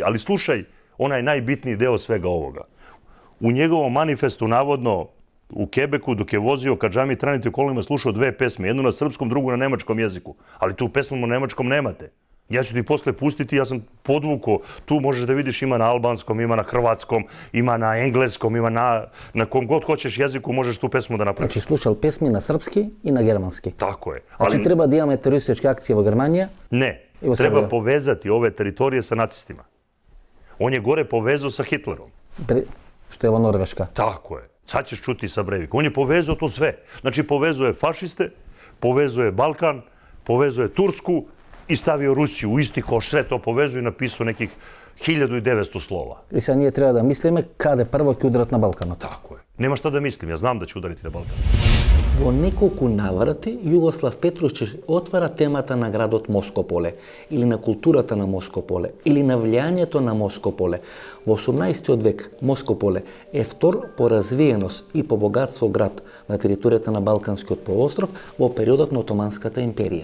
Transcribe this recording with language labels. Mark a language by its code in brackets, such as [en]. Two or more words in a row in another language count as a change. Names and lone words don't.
[sr] Ali slušaj, onaj najbitniji deo svega ovoga. U njegovom manifestu, navodno, u Kebeku, dok je vozio ka džami Tranite kolima, slušao dve pesme, jednu na srpskom, drugu na nemačkom jeziku. Ali tu pesmu na nemačkom nemate. Ja ću ti posle pustiti, ja sam podvukao, tu možeš da vidiš ima na albanskom, ima na hrvatskom, ima na engleskom, ima na kom god hoćeš jeziku, možeš tu pesmu da napraviš. [mk] Значи слушал песми на српски и на германски. [sr] Tako je. [mk] Значи треба да имаме терористички акции во Германија? [sr] Ne, Evo treba sada. povezati ove teritorije sa nacistima. On je gore povezao sa Hitlerom. [mk] Што е во Норвешка. [sr] Tako je. Sad ćeš čuti sa Breivik. On je povezao to sve. Znači povezuje fašiste, povezuje Balkan, povezuje Tursku i stavio Rusiju u isti koš. Sve to povezuje i napisao nekih 1900 slova. [mk] И сега ние треба да мислиме каде прво ќе ударат на Балканот. [sr] Tako je. Nema šta da mislim, ja znam da će udariti na Balkan. [mk] Во неколку наврати Југослав Петрушич отвара темата на градот Москополе или на културата на Москополе или на влијањето на Москополе. Во 18 век Москополе е втор по развиеност и по богатство град на територијата на Балканскиот полуостров во периодот на Отоманската империја.